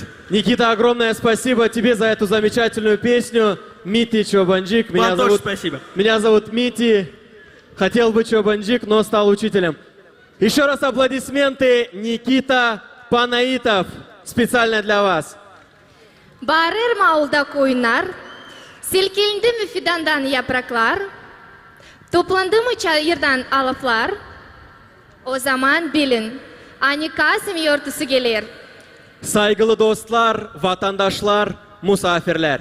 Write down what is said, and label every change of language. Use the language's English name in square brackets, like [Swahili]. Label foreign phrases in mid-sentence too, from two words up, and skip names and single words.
[Russian] Никита, огромное спасибо тебе за эту замечательную песню. Мити Чобанджик. Спасибо. Меня зовут Мити. Хотел быть Чобанджик, но стал учителем. Еще раз аплодисменты. Никита Панаитов. Специально для вас. [Gagauz] Bağırır mı avulda koyunlar? Silkildi mi fidandan yapraklar? Toplandı mı çayırdan alıflar? O zaman bilin, Ani Kasım yurtusu gelir. Saygılı dostlar, vatandaşlar, misafirler.